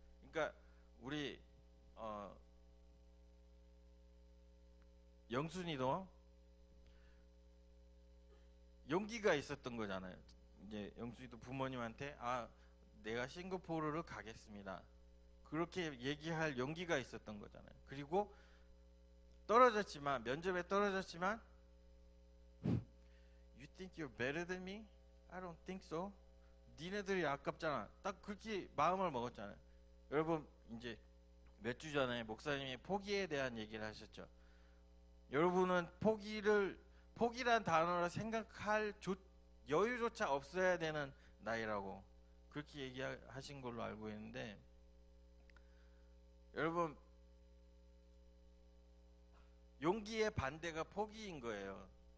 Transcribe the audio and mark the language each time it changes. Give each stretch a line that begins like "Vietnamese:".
Korean: 그러니까 우리 영순이도 용기가 있었던 거잖아요. 이제 영순이도 부모님한테 내가 싱가포르를 가겠습니다. 그렇게 얘기할 용기가 있었던 거잖아요. 그리고 떨어졌지만 면접에 떨어졌지만
English: You think you're better than me? I don't think so.
Korean: 니네들이 아깝잖아. 딱 그렇게 마음을 먹었잖아요. 여러분 이제 몇 주 전에 목사님이 포기에 대한 얘기를 하셨죠. 여러분은 포기란 단어를 생각할 여유조차 없어야 되는 나이라고 그렇게 얘기하신 걸로 알고 있는데 여러분 용기의 반대가 포기인 거예요.